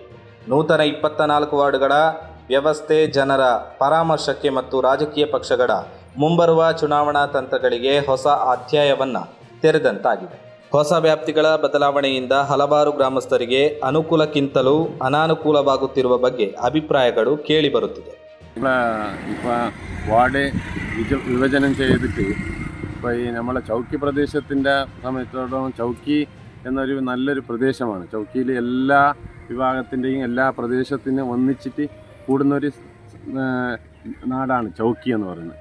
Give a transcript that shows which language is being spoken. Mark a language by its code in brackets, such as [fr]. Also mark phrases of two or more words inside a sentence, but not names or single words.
[kn] ನೂತನ 24 ವಾರ್ಡುಗಳ ವ್ಯವಸ್ಥೆ ಜನರ ಪರಾಮರ್ಶಕ್ಕೆ ಮತ್ತು ರಾಜಕೀಯ ಪಕ್ಷಗಳ ಮುಂಬರುವ ಚುನಾವಣಾ ತಂತ್ರಗಳಿಗೆ ಹೊಸ ಅಧ್ಯಾಯವನ್ನು ತೆರೆದಂತಾಗಿದೆ. ಹೊಸ ವ್ಯಾಪ್ತಿಗಳ ಬದಲಾವಣೆಯಿಂದ ಹಲವಾರು ಗ್ರಾಮಸ್ಥರಿಗೆ ಅನುಕೂಲಕ್ಕಿಂತಲೂ ಅನಾನುಕೂಲವಾಗುತ್ತಿರುವ ಬಗ್ಗೆ ಅಭಿಪ್ರಾಯಗಳು ಕೇಳಿಬರುತ್ತಿದೆ. [ml] ഇപ്പോൾ വാർഡ് വിഭജനം ചെയ്തിട്ട് ഇപ്പോൾ ഈ നമ്മളെ ചൗക്കി പ്രദേശത്തിൻ്റെ സമയത്തോളം ചൗക്കി എന്നൊരു നല്ലൊരു പ്രദേശമാണ്. ചൗക്കിയിൽ എല്ലാ വിഭാഗത്തിൻ്റെയും എല്ലാ പ്രദേശത്തിനും ഒന്നിച്ചിട്ട് കൂടുന്നൊരു നാടാണ് ചൗക്കി എന്ന് പറയുന്നത്.